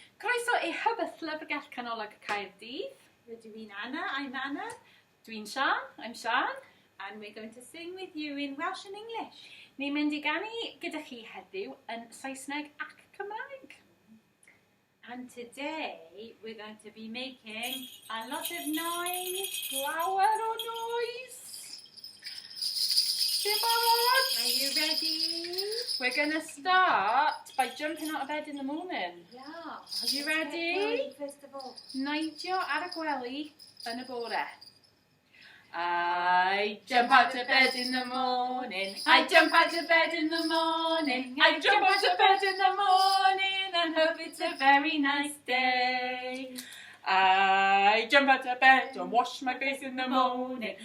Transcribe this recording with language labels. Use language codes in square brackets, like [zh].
[cy] Croeso i Hub y Llyfrgell Canolog Caerdydd. Rydym i'n Anna, [en] I'm Anna. [cy] Dwi'n Sian, [en] I'm Sian. And we're going to sing with you in Welsh and English. [cy] Ni'n mynd i ganu gyda chi heddiw yn Saesneg ac Cymraeg. [en] And today we're going to be making a lot of noise. [cy] Llawer o noise. Ti'n barod? [en] Are you ready? We're going to start by jumping out of bed in the morning. Yeah. Are you ready? First of all. [cy] Neidio ar y gwely yn y bore. [en] I jump out of bed in the morning. I jump out of bed in the morning. I jump out of bed in the morning and hope it's a very nice day. I jump out of bed and wash my face in the morning.